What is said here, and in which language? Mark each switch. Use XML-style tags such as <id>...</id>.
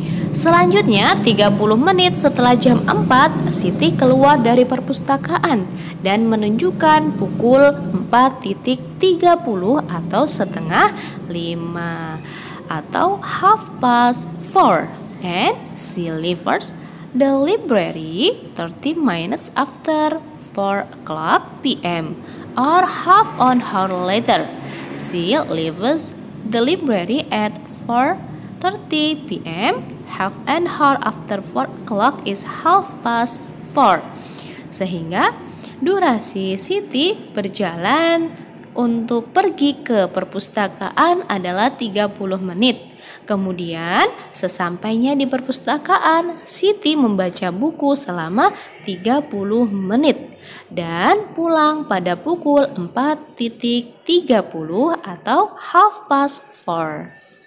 <id>Selanjutnya 30 menit setelah jam 4, Siti keluar dari perpustakaan dan menunjukkan pukul 4.30 atau setengah 5 atau</id> <en>half past 4. And she leaves the library 30 minutes after 4 o'clock p.m. or half an hour later. She leaves the library at 4:30 p.m. Half an hour after 4 o'clock is half past 4.</en> <id>Sehingga durasi Siti berjalan untuk pergi ke perpustakaan adalah 30 menit. Kemudian sesampainya di perpustakaan, Siti membaca buku selama 30 menit dan pulang pada pukul 4.30 atau</id> <en>half past 4.</en>